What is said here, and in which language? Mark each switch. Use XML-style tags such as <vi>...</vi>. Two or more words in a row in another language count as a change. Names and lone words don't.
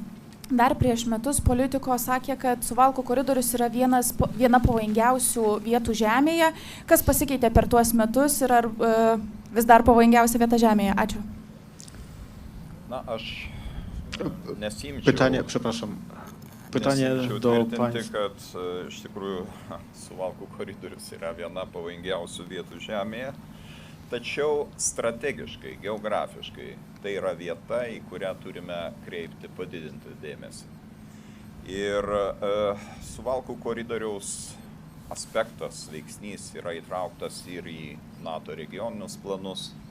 <lt>Dar prieš metus politiko sakė, kad Suvalkų koridorius yra viena pavojingiausių vietų Žemėje. Kas pasikeitė per tuos metus ir ar vis dar pavojingiausia vieta Žemėje? Ačiū. Na, aš nesimčiau.</lt> <pl>Pytanie, przepraszam. Pytanie do państwa.</pl> <lt>Kad iš tikrųjų Suvalkų koridorius yra viena pavojingiausių vietų Žemėje. Tačiau strategiškai, geografiškai tai yra vieta, į kurią turime kreipti padidinti dėmesį. Ir Suvalkų koridoriaus aspektas, veiksnys yra įtrauktas ir į NATO regioninius planus.</lt>